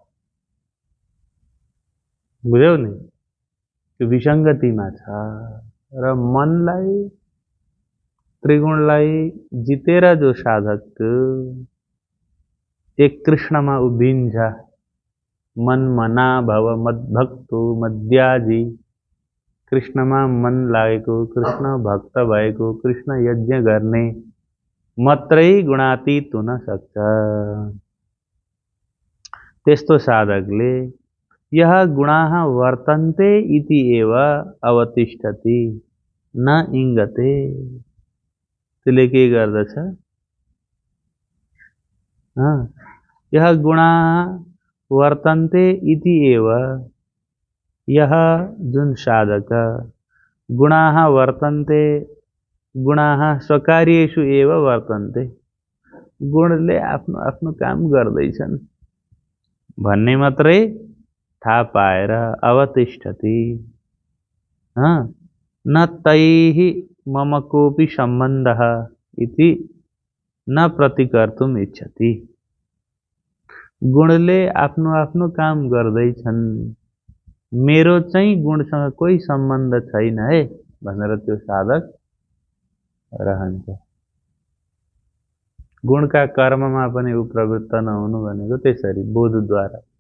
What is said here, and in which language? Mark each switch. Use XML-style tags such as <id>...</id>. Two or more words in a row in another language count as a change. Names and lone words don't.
<ne>बुझ्यौ नि? त्यो विसङ्गतिमा छ। र मनलाई त्रिगुणलाई जितेर जो साधक एक कृष्णमा उभिन्छ,</ne> <sa>मन मना भव मद्भक्तो मद्याजी,</sa> <ne>कृष्णमा मन लागेको, कृष्ण भक्त भएको, कृष्ण यज्ञ गर्ने मात्रै गुणातीत हुन सक्छ। त्यस्तो साधकले</ne> <sa>यह गुणाः वर्तन्ते इति एव अवतिष्ठति न इंगते।</sa> <ne>त्यसले के गर्दछ?</ne> <sa>यह गुणाः वर्तन्ते इति एव, यह</sa> <ne>जुन साधक</ne> <sa>गुणाः वर्तन्ते, गुणाः स्वकार्येषु एव वर्तन्ते,</sa> <ne>गुणले आफ्नो आफ्नो काम गर्दैछन् भन्ने मात्रै थाहा पाएर अवतिष्ठति,</ne> <sa>न तैः मम कोऽपि सम्बन्धः इति न प्रतिकर्तुम् इच्छति।</sa> <ne>गुणले आफ्नो आफ्नो काम गर्दैछन्, मेरो चाहिँ गुणसँग कोही सम्बन्ध छैन है भनेर त्यो साधक रहन्छ। गुणका कर्ममा पनि ऊ प्रवृत्त नहुनु भनेको त्यसरी बोधद्वारा।</ne>